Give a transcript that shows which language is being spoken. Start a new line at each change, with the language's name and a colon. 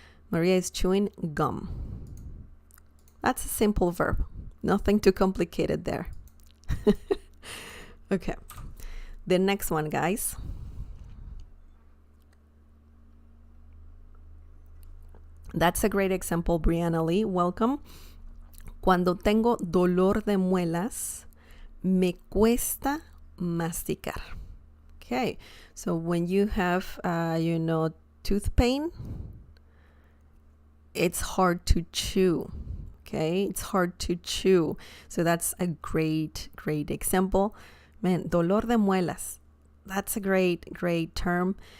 English: Maria is chewing gum. That's a simple verb. Nothing too complicated there. Okay. The next one, guys. That's a great example, Brianna Lee. Welcome.
Spanish: Cuando tengo dolor de muelas, me cuesta masticar.
English: Okay. So when you have, tooth pain, it's hard to chew. Okay, it's hard to chew. So that's a great example. Man, dolor de muelas. That's a great term.